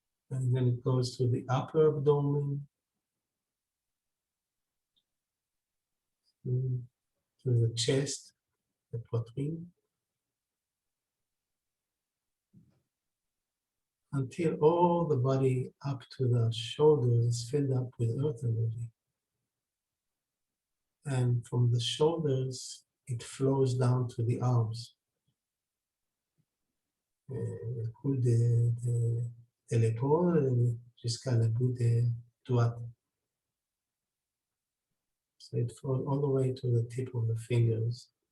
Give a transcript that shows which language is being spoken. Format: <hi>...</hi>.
<en>And then it goes to the upper abdomen, to the chest, the poitrine, until all the body up to the shoulders is filled up with earth energy. And from the shoulders, it flows down to the arms.</en> <fr>Il coule de l'épaule jusqu'à la bout des doigts.</fr> <en>So it flows all the way to the tip of the fingers.</en>